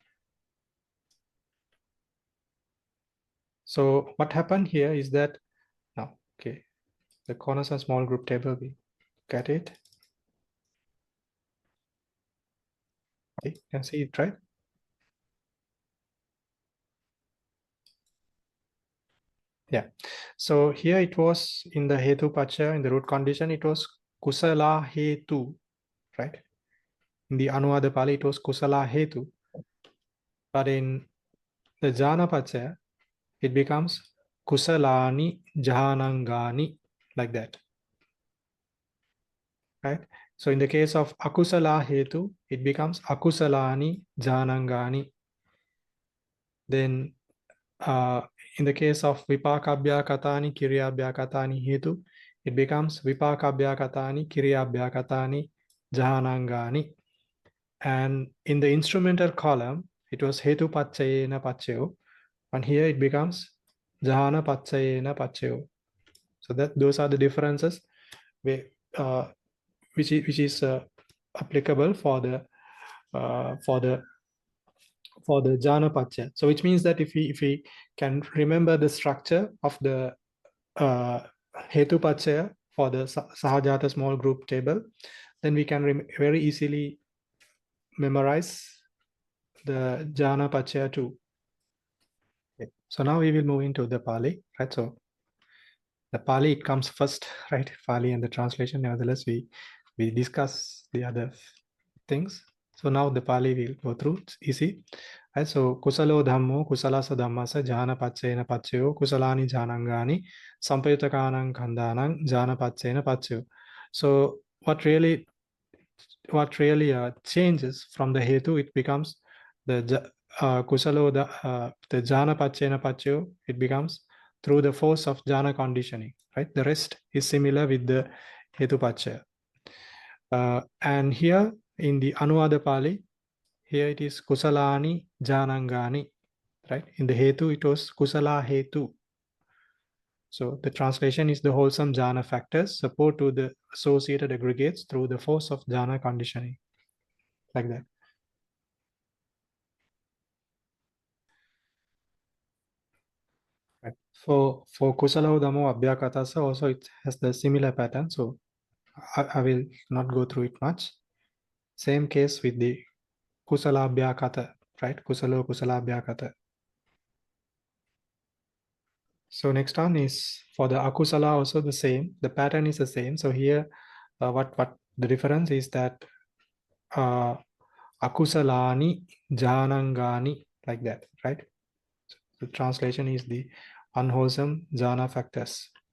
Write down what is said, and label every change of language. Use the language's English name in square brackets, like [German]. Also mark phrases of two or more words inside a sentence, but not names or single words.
[English] So what happened here is that now, okay, the corners and small group table, we get it. Okay, you can see it, right? Yeah. So here it was in the [Pali] hetu paccaya, [English] in the root condition, it was [Pali] kusala hetu, [English] right? In the Anuwada Pali, it was [Pali] kusala hetu. [English] But in the [Pali] Jhāna paccaya, [English] it becomes [Pali] kusalani jhanangani, [English] like that, right? So in the case of [Pali] akusala hetu, [English] it becomes [Pali] akusalani jhanangani. [English] Then in the case of [Pali] vipakabhyakatani kiryabhyakatani hetu, [English] it becomes [Pali] vipakabhyakatani kiryabhyakatani jhanangani. [English] And in the instrumental column, it was [Pali] hetu paccayena paccayo, [English] and here it becomes [Pali] Jhāna paccayena paccayo. [English] So that those are the differences which is applicable for the [Pali] Jhāna paccaya. [English] So which means that if we can remember the structure of the [Pali] hetu paccaya [English] for the Sahajāta small group table, then we can very easily memorize the [Pali] Jhāna paccaya [English] too. Okay. So now we will move into the Pali, right? So the Pali, it comes first, right? Pali and the translation. Nevertheless, we discuss the other things. So now the Pali we'll go through. It's easy. Right? [Pali] So kusalo dhammo kusalasa dhammasa jhana paccayena paccayo kusalani jhanangani sampayutakanang khandanang jhana paccayena paccayo. [English] So what really changes from the hetu, it becomes the kusalo the [Pali] jhana paccayena paccayo, [English] it becomes through the force of jhana conditioning, right? The rest is similar with the [Pali] hetu paccaya. [English] And here in the Anuwada Pali, here it is [Pali] kusalani jhanangani, [English] right? In the hetu, it was [Pali] kusala hetu. [English] So the translation is the wholesome jhana factors support to the associated aggregates through the force of jhana conditioning, like that. Right. For [Pali] kusala dhammo abhyakatasa [English] also it has the similar pattern. So I will not go through it much. Same case with the [Pali] kusala abhyakata, [English] right? [Pali] Kusala abhyakata. [English] So next one is for the akusala also the same. The pattern is the same. So here, what the difference is that [Pali] akusalani jhanangani, [English] like that, right? So the translation is the unwholesome jhana factors.